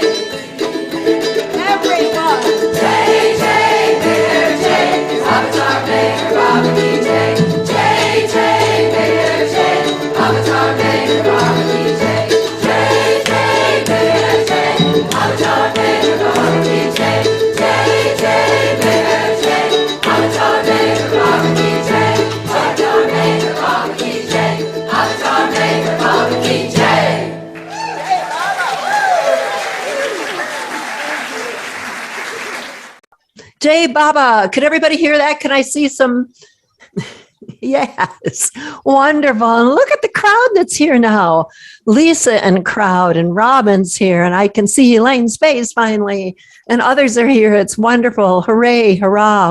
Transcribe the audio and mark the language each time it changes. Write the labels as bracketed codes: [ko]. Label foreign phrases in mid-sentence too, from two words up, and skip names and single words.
[en] Everyone! [hi] जय जय मेहर जय, अवतार मेहर बाबा की जय. जय जय मेहर जय, अवतार मेहर बाबा की जय. जय जय मेहर जय, अवतार मेहर बाबा की जय. जय जय मेहर जय, अवतार मेहर बाबा की जय. अवतार मेहर बाबा की जय। अवतार मेहर बाबा की जय. जय बाबा, [en] could everybody hear that? Can I see some? Yes, wonderful. And look at the crowd that's here now. Lisa and crowd, and Robin's here, and I can see Elaine's face finally, and others are here. It's wonderful. Hooray, hurrah.